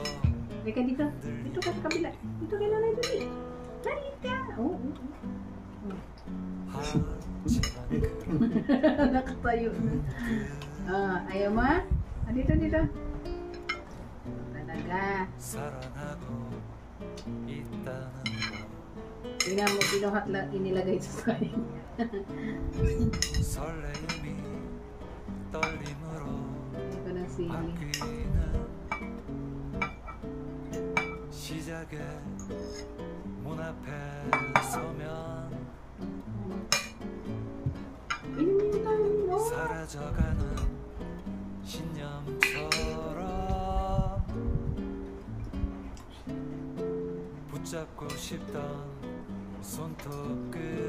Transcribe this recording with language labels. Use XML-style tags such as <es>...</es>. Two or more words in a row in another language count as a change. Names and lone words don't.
<tl>Halika dito. Dito ka sa kabila. Dito ka na dali. Halika. Oh.</tl> <ko>하지만</ko> <tl>Nakatayo na. Ayaw mo? Dito. Talaga.</tl> <ko>사랑하고 있다는</ko> <tl>Tingnan mo, pinuhat lang inilagay sa sayo.</tl> <ko>설레임이 떨림으로</ko> <tl>Ito ng sili.</tl> <ko>바뀌는 시작의 문 앞에 서면 사라져가는 신념처럼 붙잡고 싶던 손톱 끝</ko>